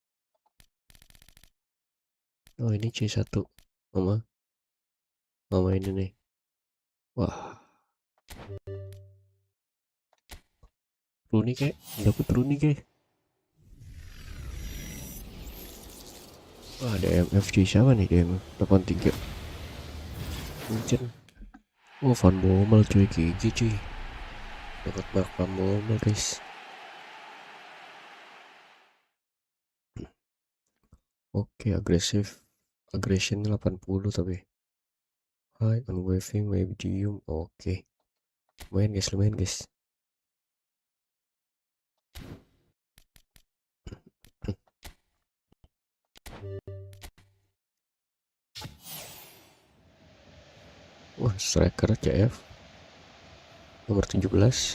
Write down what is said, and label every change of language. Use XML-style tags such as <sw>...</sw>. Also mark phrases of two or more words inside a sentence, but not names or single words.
<id>Oh, ini C1. Mama ini nih. Wah, Rooney kek. Dapat Rooney kek. Wah, ada MFC siapa nih? DMF 83. Vincent. Oh, Van Bommel cuy, gigi cuy. Dapat Mark Van Bommel guys. Oke, aggression 80 tapi.</id> <en>High unwavering medium.</en> <id>Oke. Lumayan guys. Wah, striker CF nomor 17.</id>